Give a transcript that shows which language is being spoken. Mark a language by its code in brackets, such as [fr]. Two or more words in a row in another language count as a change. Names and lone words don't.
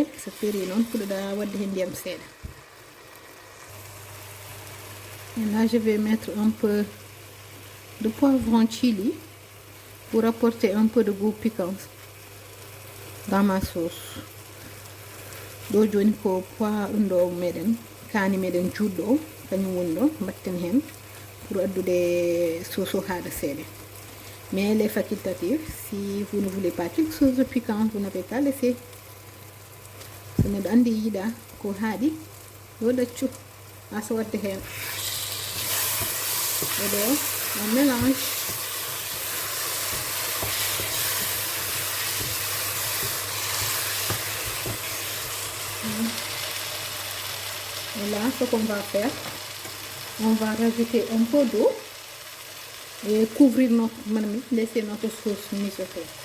[fr] C'est fini non pour Et là, je vais mettre un peu de poivron chili pour apporter un peu de goût piquant dans ma sauce. Donc, je vais mettre [ff] kani meden judo kanyum wondo batten hen [fr] pour adouber sauce [ff] hada sede. [fr] Mais elle est facultative. Si vous ne voulez pas quelque chose de piquant, vous n'avez pas laissé. Ce n'est pas [ff] andi yida ko haadi do daccu asa wadde hen. [fr] Et donc, on mélange. Et là, ce qu'on va faire, on va rajouter un peu d'eau et couvrir notre marmite, laisser notre sauce mijoter.